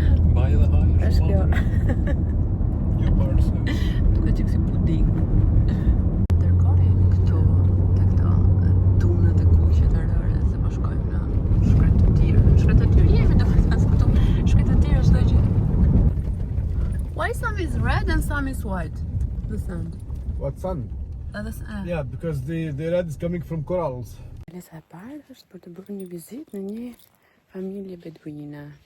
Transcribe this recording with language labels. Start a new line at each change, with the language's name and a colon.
Albanian: Mbaj dhe haje. Është kjo. Jo parë se. Duket çik si puding. Ndërkohë jemi këtu te këto tunët e kuqe të rëre, se po shkojmë në shkretëtirë. Shkretëtirë jemi domethënë këtu. Shkretëtirë është gjë.
English: Why some is red and some is white? The sand. What sun? Yeah, because the red is coming from corals.
Albanian: Lesa e parë është për të bërë një vizitë në një familje beduine.